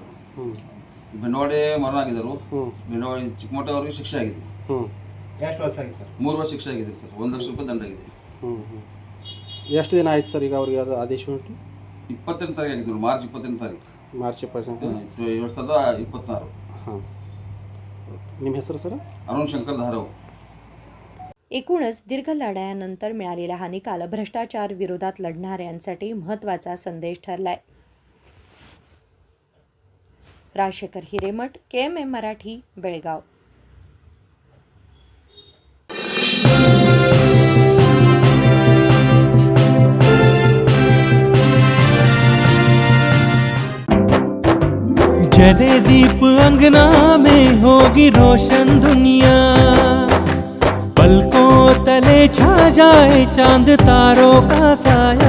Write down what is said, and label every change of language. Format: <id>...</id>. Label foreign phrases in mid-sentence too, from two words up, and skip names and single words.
<kn>ಬೆಂಡವಾಡೆ ಮರಣ ಆಗಿದ್ದರು. ಬೆಂಡವಾಡೆ ಚಿಕ್ಕಮಠ ಅವ್ರಿಗೆ ಶಿಕ್ಷೆ ಆಗಿದೆ. ಎಷ್ಟು ವರ್ಷ ಆಗಿದೆ ಸರ್? 3 ವರ್ಷ ಶಿಕ್ಷೆ ಆಗಿದೆ ಸರ್. 1 ಲಕ್ಷ ರೂಪಾಯಿ ದಂಡ ಆಗಿದೆ. ಎಷ್ಟು ದಿನ ಆಯ್ತು ಸರ್ ಈಗ ಅವ್ರಿಗೆ ಅದು ಆದೇಶ ಉಂಟು? 28 ತಾರೀಕು ಆಗಿದ್ದು, ಮಾರ್ಚ್ 28 ತಾರೀಕು, ಮಾರ್ಚ್ 20 2026. हां. ನಿಮ್ಮ ಹೆಸರು ಸರ್?</kn> <mr>अरुण शंकर धारव. एकूणच दीर्घ लढ्यानंतर मिळालेला हा निकाल भ्रष्टाचार विरोधात लढणाऱ्यांसाठी महत्त्वाचा संदेश ठरलाय. राजशेखर हिरेमठ, KMM मराठी, बेळगाव.</mr> <hi>जले दीप अंगना में होगी रोशन दुनिया, पलकों तले छा जाए चांद तारों का साया,</hi>